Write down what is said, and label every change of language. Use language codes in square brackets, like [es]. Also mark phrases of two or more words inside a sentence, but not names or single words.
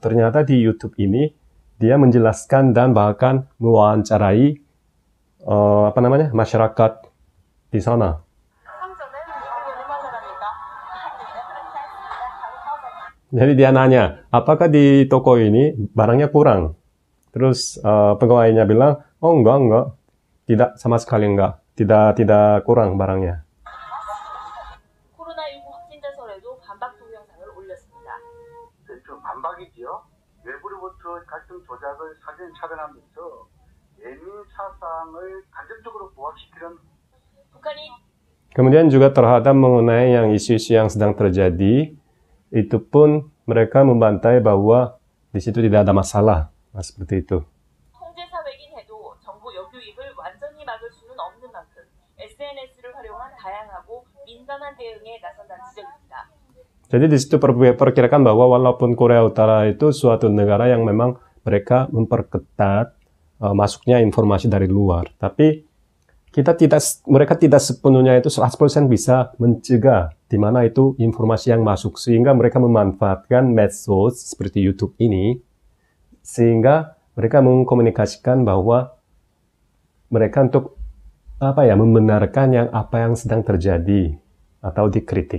[id] Ternyata di YouTube ini dia menjelaskan dan bahkan mewawancarai masyarakat di sana. Jadi dia nanya, apakah di toko ini barangnya kurang? Terus pegawainya bilang, oh enggak, tidak, sama sekali enggak. Tidak kurang barangnya. [ko] 코로나19 확진자설에도 반박 동영상을 올렸습니다. 반박이지요. 외부로부터 갈등 조작을 사전 차단하면서 예민 사상을 간접적으로 부각시키는. 북한이 [id] Kemudian juga terhadap mengenai yang isu-isu yang sedang terjadi, itu pun mereka membantai bahwa di situ tidak ada masalah. Nah, seperti itu. [ko] 통제 사회긴 해도 정보 역유입을 완전히 막을 수는 없는 만큼 SNS를 활용한 다양하고 민감한 대응에 나선다는 지적입니다. [id] Jadi di situ perkirakan bahwa walaupun Korea Utara itu suatu negara yang memang mereka memperketat masuknya informasi dari luar, tapi mereka tidak sepenuhnya itu 100% bisa mencegah di mana itu informasi yang masuk, sehingga mereka memanfaatkan medsos seperti YouTube ini, sehingga mereka mengkomunikasikan bahwa mereka untuk membenarkan apa yang sedang terjadi atau dikritik.